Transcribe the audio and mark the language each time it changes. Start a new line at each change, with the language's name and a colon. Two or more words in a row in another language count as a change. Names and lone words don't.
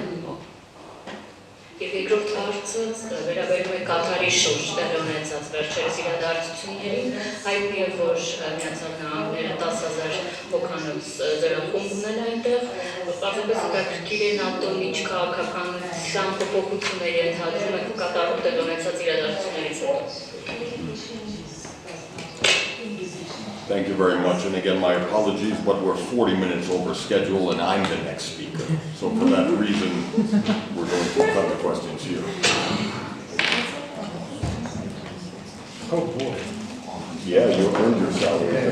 Armenian: Եվ երկրորդ հարցը վերաբերում է Կատարի շուրջ տեղի ունեցած վերջերս իրադարձություններին, հայտնի է, որ Միացյալ Նահանգները 10,000 հոգանոց զորախումբ ունել այնտեղ, պարզապես հետաքրքիր է ՆԱՏՕ-ն ինչ քաղաքականության փոփոխությունների ենթադրում է Կատարում տեղի ունեցած իրադարձություններից հետո։
English: Thank you very much, and again, my apologies, but we're 40 minutes over schedule, and I'm the next speaker. So for that reason, we're going to cut the questions here. Oh boy. Yeah, you earned your salary.